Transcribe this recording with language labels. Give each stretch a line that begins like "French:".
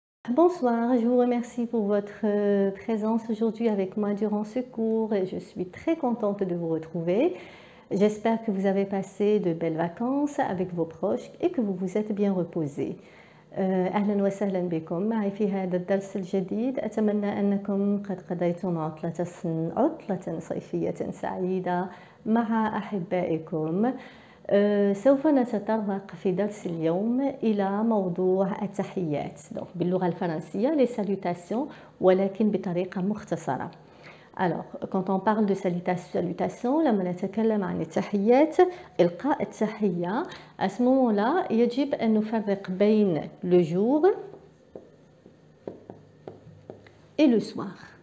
French: Bonsoir, je vous remercie pour votre présence aujourd'hui avec moi durant ce cours et je suis très contente de vous retrouver. J'espère que vous avez passé de belles vacances avec vos proches et que vous vous êtes bien reposés.
Arabic: أهلا وسهلا بكم معي في هذا الدرس الجديد. أتمنى أنكم قد قضيتم عطلة صيفية سعيدة مع أحبائكم. سوف نتطرق في درس اليوم إلى موضوع التحيات باللغة الفرنسية
French: les salutations
Arabic: ولكن بطريقة مختصرة.
French: Alors, quand on parle de salutation,
Arabic: لما نتكلم عن التحيات إلقاء التحية
French: à ce moment-là
Arabic: يجب أن نفرق بين
French: le jour et le soir.